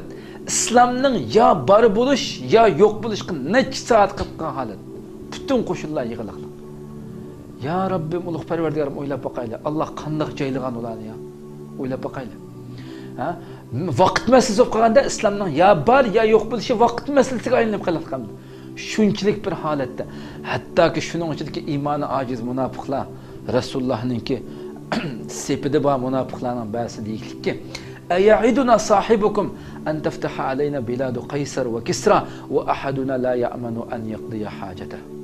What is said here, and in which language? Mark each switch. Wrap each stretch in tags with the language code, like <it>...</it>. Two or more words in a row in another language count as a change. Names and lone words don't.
<uz>İslamning ya bar bo'lish, ya yo'q bo'lishga necha soat qilgan holat. Butun qo'shinlar yig'ilgan. Ya Rabbim, ulug' Parvardigorim, o'ylab boqayli. Alloh qanday joylagan ularni ya. O'ylab boqayli. Ha? Vaqt masalasi bo'lib qolganda islomning ya bar ya yo'q bo'lishi vaqt masalasiga aylanib qolgan.</uz> <ar>Shunchalik bir holatda, hattoki shuning uchunki iymoni ojiz munofiqlar Rasulullohninki sepida bor munofiqlarning ba'zi deylikki يعدنا صاحبكم أن تفتح علينا بلاد قيصر وكسرى وأحدنا لا يأمن أن يقضي حاجته.</ar>